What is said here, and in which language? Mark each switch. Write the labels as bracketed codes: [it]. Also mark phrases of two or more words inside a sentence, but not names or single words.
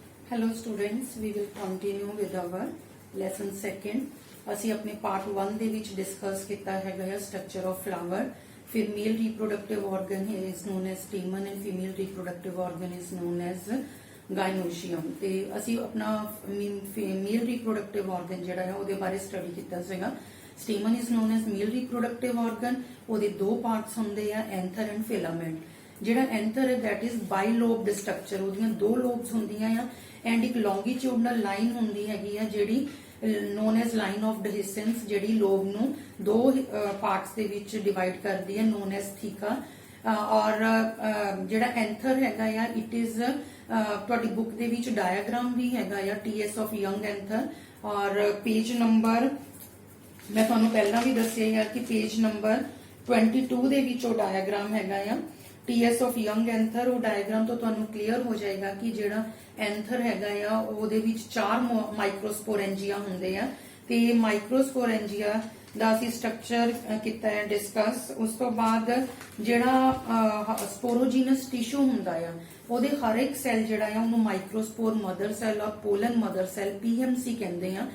[en] Hello students, we will continue with our lesson second. [pa] ਅਸੀਂ ਆਪਣੇ part 1 ਦੇ ਵਿੱਚ ਡਿਸਕਸ ਕੀਤਾ ਹੈਗਾ ਹੈ [en] structure of flower. ਫਿਰ male reproductive organ is known as stamen and female reproductive organ is known as gynoecium. [pa] ਤੇ ਅਸੀਂ ਆਪਣਾ [en] male reproductive organ [pa] ਜਿਹੜਾ ਹੈ ਉਹਦੇ ਬਾਰੇ ਸਟੱਡੀ ਕੀਤਾ ਸੀਗਾ. [en] Stamen is known as male reproductive organ. [pa] ਉਹਦੇ ਦੋ ਪਾਰਟਸ ਹੁੰਦੇ ਆ, [en] anther and filament. ਜਿਹੜਾ anther ਹੈ that is bilobed structure, [pa] ਉਹਦੀਆਂ ਦੋ ਲੋਬਸ ਹੁੰਦੀਆਂ ਆ ਐਂਡ ਇੱਕ [en] longitudinal line [pa] ਹੁੰਦੀ ਹੈਗੀ ਆ ਜਿਹੜੀ [en] known as line of dehiscence, [pa] ਜਿਹੜੀ ਲੋਬ ਨੂੰ ਦੋ ਪਾਰਟਸ ਦੇ ਵਿੱਚ ਡਿਵਾਈਡ ਕਰਦੀ ਹੈ [en] known as theca. [pa] ਔਰ ਜਿਹੜਾ anther ਹੈਗਾ ਆ [en] it is [pa] ਤੁਹਾਡੀ ਬੁੱਕ ਦੇ ਵਿੱਚ ਡਾਇਆਗ੍ਰਾਮ ਵੀ ਹੈਗਾ ਆ [en] TS of young anther. [pa] ਔਰ [en] page number [pa] ਮੈਂ ਤੁਹਾਨੂੰ ਪਹਿਲਾਂ ਵੀ ਦੱਸਿਆ ਹੈ ਕਿ [en] page number [pa] 22 ਦੇ ਵਿੱਚ ਉਹ ਡਾਇਆਗ੍ਰਾਮ ਹੈਗਾ ਆ [en] TS of young anther. [pa] ਉਹ ਡਾਇਆਗ੍ਰਾਮ ਤੋਂ ਤੁਹਾਨੂੰ ਕਲੀਅਰ ਹੋ ਜਾਏਗਾ ਕਿ ਜਿਹੜਾ ਐਂਥਰ ਹੈਗਾ ਆ ਉਹਦੇ ਵਿੱਚ 4 ਮਾਈਕਰੋਸਪੋਰੈਂਜੀਆ ਹੁੰਦੇ ਆ ਤੇ ਮਾਈਕਰੋਸਪੋਰੈਂਜੀਆ ਦਾ ਅਸੀਂ ਸਟਰਕਚਰ ਕੀਤਾ ਹੈ ਡਿਸਕਸ. ਉਸ ਤੋਂ ਬਾਅਦ ਜਿਹੜਾ [en] sporogenous tissue [pa] ਹੁੰਦਾ ਆ ਉਹਦੇ ਹਰ ਇੱਕ ਸੈੱਲ ਜਿਹੜਾ ਆ ਉਹਨੂੰ [en] microspore mother cell [pa] ਔਰ [en] pollen mother cell PMC [pa] ਕਹਿੰਦੇ ਆ.